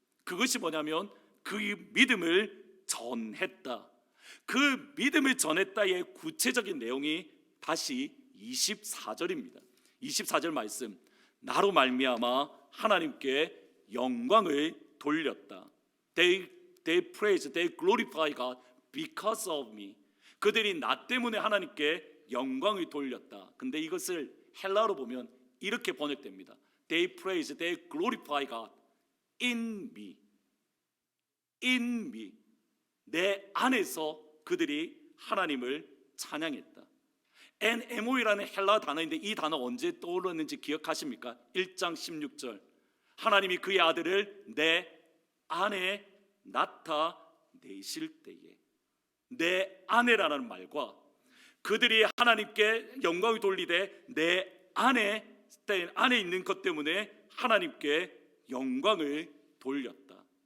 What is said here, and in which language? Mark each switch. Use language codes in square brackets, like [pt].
[ko] 그것이 뭐냐면 그 믿음을 전했다. 그 믿음을 전했다의 구체적인 내용이 다시 24절입니다. 24절 말씀, 나로 말미암아 하나님께 영광을 돌렸다. [en] They praise, they glorify God because of me. [ko] 그들이 나 때문에 하나님께 영광을 돌렸다. 근데 이것을 헬라어로 보면 이렇게 번역됩니다. [en] They praise, they glorify God in me. In me. [ko] 내 안에서 그들이 하나님을 찬양했다. NMO이라는 헬라 단어인데 이 단어 언제 떠올랐는지 기억하십니까? 1장 16절, 하나님이 그의 아들을 내 안에 나타내실 때에, 내 안에라는 말과 그들이 하나님께 영광을 돌리되 내 안에 있는 것 때문에 하나님께 영광을 돌렸다.